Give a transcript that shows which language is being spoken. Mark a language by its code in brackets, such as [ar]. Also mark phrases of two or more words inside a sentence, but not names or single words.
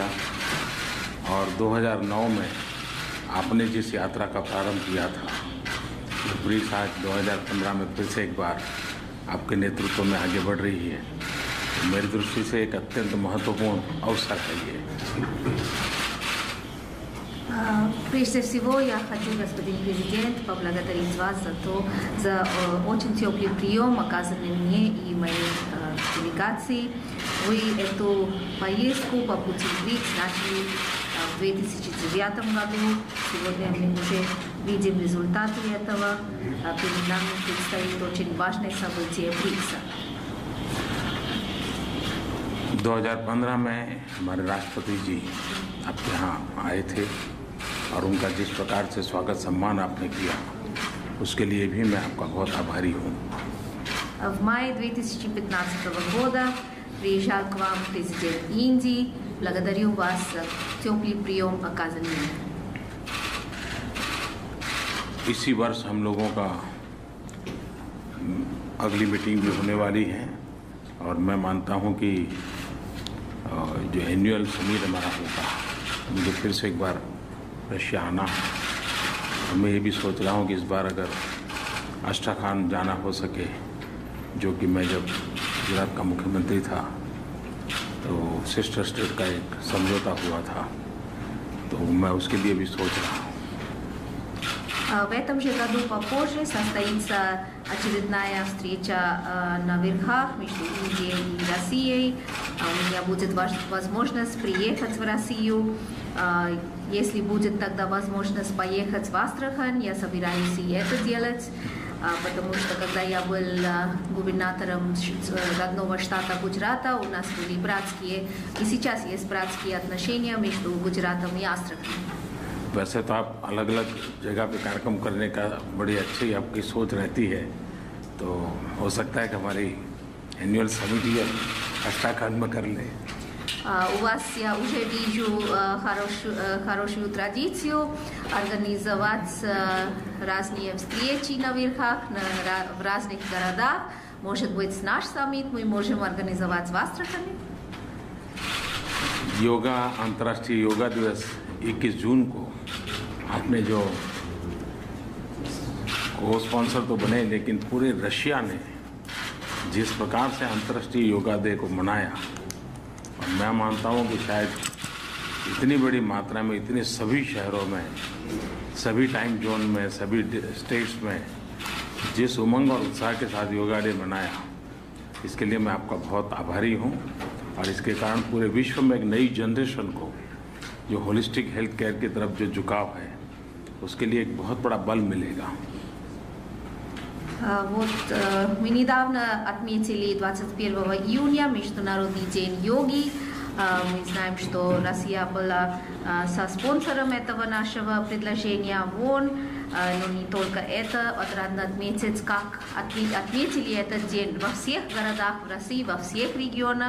[hi] और 2009 में आपने जिस यात्रा का प्रारंभ किया था, ब्रिक्स आज 2015 में फिर से एक बार आपके नेतृत्व में आगे बढ़ रही है। तो मेरी दृष्टि से एक अत्यंत महत्वपूर्ण अवसर है ये। [ru] Прежде всего, я хочу, господин президент, поблагодарить вас за очень теплый прием, оказанный мне и моей делегации. Вы эту поездку по пути в БРИКС начали в 2009 году. Сегодня мы уже видим результаты этого. Перед нами предстоит очень важное событие БРИКСа. [hi] 2015 में हमारे राष्ट्रपति जी आपके यहाँ आए थे और उनका जिस प्रकार से स्वागत सम्मान आपने किया, उसके लिए भी मैं आपका बहुत आभारी हूँ। [ru] В мае 2015 года приезжал к вам президент Индии. Благодарю вас за теплый прием, оказанный мне. [hi] इसी वर्ष हम लोगों का अगली मीटिंग भी होने वाली है और मैं मानता हूँ कि जो [en] annual summit [hi] हमारा होगा, मुझे फिर से एक बार रशिया आना है। और मैं ये भी सोच रहा हूँ कि इस बार अगर अस्ट्राखान जाना हो सके, जो कि मैं जब गुजरात का मुख्यमंत्री था तो [en] sister state [hi] का एक समझौता हुआ था, तो मैं उसके लिए भी सोच रहा हूँ। [ru] В этом же году попозже состоится очередная встреча на верхах между Индией и Россией. У меня будет возможность приехать в Россию. Если будет тогда возможность поехать в Астрахань, я собираюсь и это делать, потому что когда я был губернатором родного штата Гуджрата, у нас были братские, и сейчас есть братские отношения между Гуджратом и Астраханью. [hi] वैसे तो आप अलग अलग जगह पे कार्यक्रम करने का बड़ी अच्छी आपकी सोच रहती है, तो हो सकता है कि हमारी [en] annual summit [hi] अस्ट्राखान में कर लें। [ru] У вас я уже вижу хорошую традицию организовать разные встречи на верхах, в разных городах. Может быть, наш саммит мы можем организовать в Астрахани? [hi] योगा अंतर्राष्ट्रीय योगा दिवस 21 जून को आपने जो को स्पॉन्सर तो बने, लेकिन पूरे रशिया ने जिस प्रकार से अंतर्राष्ट्रीय [en] yoga day [hi] को मनाया, और मैं मानता हूँ कि शायद इतनी बड़ी मात्रा में इतने सभी शहरों में, सभी [en] time zone [hi] में, सभी स्टेट्स में जिस उमंग और उत्साह के साथ [en] yoga day [hi] मनाया, इसके लिए मैं आपका बहुत आभारी हूँ। और इसके कारण पूरे विश्व में एक नई जनरेशन को जो [en] holistic health care [hi] की तरफ जो झुकाव है, उसके लिए एक बहुत बड़ा बल मिलेगा। [ru] Вот мы недавно отметили 21 июня Международный день йоги. Мы знаем, что Россия была со-спонсором этого нашего предложения ООН. Но не только это, отрадно отметить, как отметили этот день во всех городах в России, во всех регионах.